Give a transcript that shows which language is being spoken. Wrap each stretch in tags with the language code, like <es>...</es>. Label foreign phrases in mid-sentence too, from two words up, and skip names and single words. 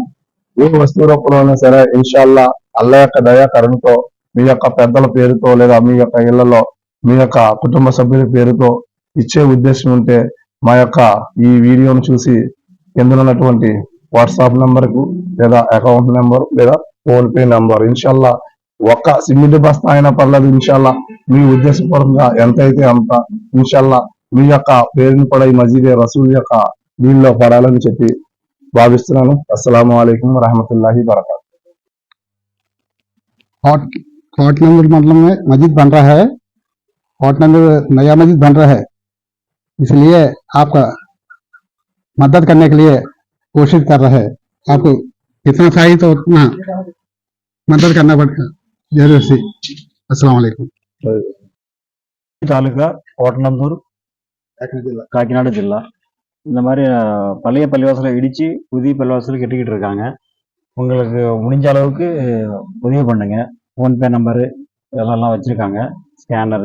<te>ఏ వస్తువు రూపంలో సరే ఇన్షాల్లా అల్లా యొక్క దయా కరుణతో మీ యొక్క పెద్దల పేరుతో లేదా మీ యొక్క ఇళ్లలో మీ యొక్క కుటుంబ సభ్యుల పేరుతో ఇచ్చే ఉద్దేశం ఉంటే మా యొక్క ఈ వీడియోను చూసి కింద ఉన్నటువంటి వాట్సాప్ నెంబర్కు లేదా అకౌంట్ నెంబర్ లేదా ఫోన్ పే నెంబర్ ఇన్షాల్లా ఒక్క సిమెంట్ బస్తా అయినా పర్లేదు, ఇన్షాల్లా మీ ఉద్దేశపూర్వకంగా ఎంత అయితే అంత ఇన్షాల్లా మీ యొక్క పేరుని కూడా ఈ మజీద్ రసూల్ యొక్క దీనిలో పడాలని చెప్పి భావిస్తున్నాను.</te> <ar>السلام عليكم رحمة الله بركاته.</ar> <hi>कोटनंदूर मंडल में मस्जिद बन रहा है, कोटनंदूर नया मस्जिद बन रहा है, इसलिए आपका मदद करने के लिए कोशिश कर रहे हैं। आपको कितना चाहिए तो उतना मदद करना पड़ेगा जरूर से।</hi> <ar>السلام عليكم.</ar> <ta>தாலுகா கோட்டநந்தூர் காக்கிநாடு ஜில்லா. இந்த மாதிரி பழைய பள்ளிவாசலை இடித்து புதிய பள்ளிவாசல் கட்டிக்கிட்டு இருக்காங்க. உங்களுக்கு முடிஞ்ச அளவுக்கு உதவி பண்ணுங்க. ஃபோன்பே நம்பரு இதெல்லாம் வச்சுருக்காங்க, ஸ்கேனரு.</ta>